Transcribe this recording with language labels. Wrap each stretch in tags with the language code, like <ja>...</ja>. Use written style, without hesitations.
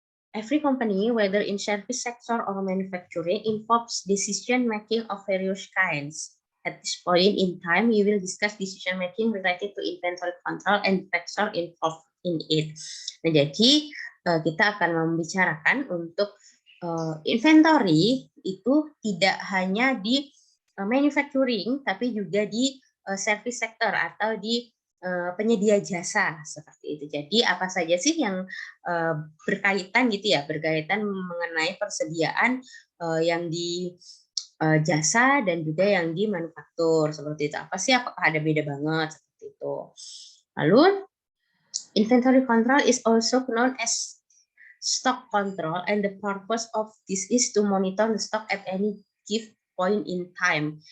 <en>Every company, whether in service sector or manufacturing, involves decision-making of various kinds. At this point in time, we will discuss decision-making related to inventory control and factor involved in it.</en> <id>Nah, jadi kita akan membicarakan untuk inventory itu tidak hanya di manufacturing, tapi juga di service sector atau di penyedia jasa seperti itu. Jadi apa saja sih yang berkaitan gitu ya, berkaitan mengenai persediaan yang di jasa dan juga yang di manufaktur seperti itu. Apa sih? Apakah ada beda banget seperti itu? Lalu</id> <en>inventory control is also known as stock control, and the purpose of this is to monitor the stock at any given point in time.</en>